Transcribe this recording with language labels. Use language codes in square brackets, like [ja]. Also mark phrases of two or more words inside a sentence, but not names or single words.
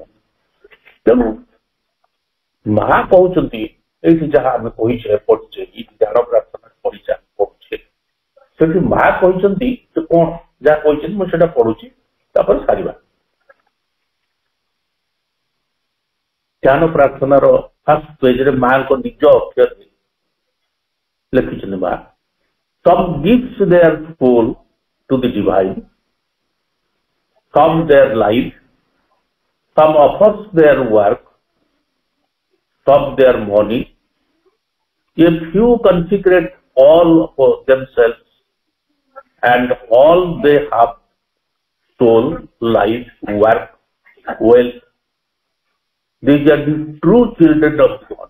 [or] ତେଣୁ ମା କହୁଛନ୍ତି ଏଇଠି ଯାହା ଆମେ କହିଛେ ପଢୁଛେ, ଏଇଠି ଧ୍ୟାନ ପ୍ରାର୍ଥନା ପଢିଛେ ପଢୁଛେ, ସେଠି ମା କହିଛନ୍ତି ଯେ କଣ ଯାହା କହିଛନ୍ତି ମୁଁ ସେଟା ପଢୁଛି, ତାପରେ ସାରିବା। ଧ୍ୟାନ ପ୍ରାର୍ଥନାର ଫାର୍ଷ୍ଟ ପେଜରେ ମାଙ୍କ ନିଜ ଅକ୍ଷରରେ ଲେଖିଛନ୍ତି ମା, [en] some gives their soul to the divine, some their life, some offers their work, some their money, a few consecrate all for themselves, and all they have, soul, life, work, wealth, these are the true children of God.